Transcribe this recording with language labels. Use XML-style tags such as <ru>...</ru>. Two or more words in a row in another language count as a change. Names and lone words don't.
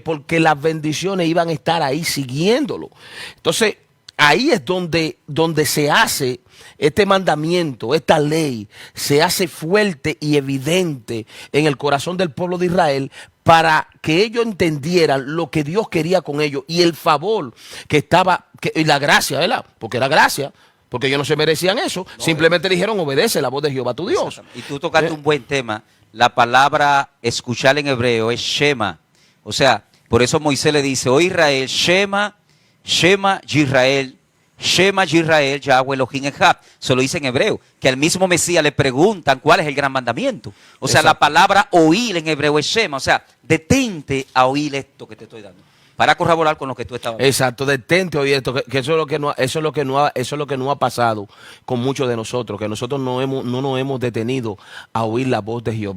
<es>Porque las bendiciones iban a estar ahí siguiéndolo. Entonces, ahí es donde se hace este mandamiento, esta ley, se hace fuerte y evidente en el corazón del pueblo de Israel para que ellos entendieran lo que Dios quería con ellos y el favor que estaba, y la gracia, ¿verdad? Porque era gracia, porque ellos no se merecían eso, simplemente dijeron obedece la voz de Jehová tu Dios. Y tú tocaste un buen tema. La palabra escuchar en hebreo es Shema. O sea, por eso Moisés le dice, oh Israel,</es> <he>שמע ישראל, שמע ישראל, יהוה אלהים אחד.</he> <es>Se lo dice en hebreo, que al mismo Mesías le preguntan cuál es el gran mandamiento. O sea, Exacto. la palabra oír en hebreo es Shema. O sea, detente a oír esto que te estoy dando, para corroborar con lo que tú estabas hablando. Exacto, detente oye esto, que eso es lo que no ha pasado con muchos de nosotros, que nosotros no nos hemos detenido a oír la voz de Jehová.</es>